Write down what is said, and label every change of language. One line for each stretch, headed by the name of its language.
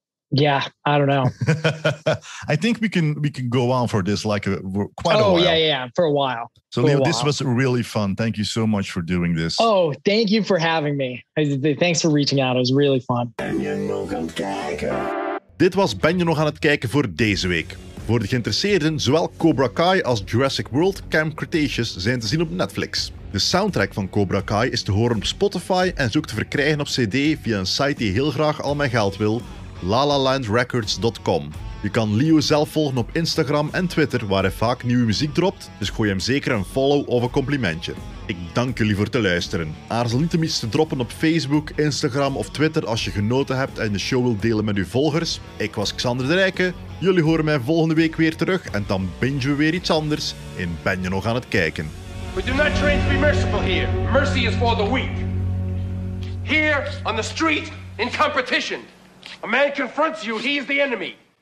English: Yeah, I don't know. I think we can go on for this quite a while. Oh yeah, for a while. So Leo, this was really fun. Thank you so much for doing this. Oh, thank you for having me. Thanks for reaching out. It was really fun.
Dutch: Dit was Ben je nog aan het kijken voor deze week. Voor de geïnteresseerden, zowel Cobra Kai als Jurassic World Camp Cretaceous zijn te zien op Netflix. De soundtrack van Cobra Kai is te horen op Spotify en is ook te verkrijgen op CD via een site die heel graag al mijn geld wil, lalalandrecords.com. Je kan Leo zelf volgen op Instagram en Twitter, waar hij vaak nieuwe muziek dropt, dus gooi hem zeker een follow of een complimentje. Ik dank jullie voor te luisteren. Aarzel niet om iets te droppen op Facebook, Instagram of Twitter als je genoten hebt en de show wilt delen met uw volgers. Ik was Xander de Rijke, jullie horen mij volgende week weer terug en dan bingen we weer iets anders in Ben je nog aan het kijken.
English: We do not train to be merciful here. Mercy is for the weak. Here, on the street, in competition. A man confronts you, he is the enemy.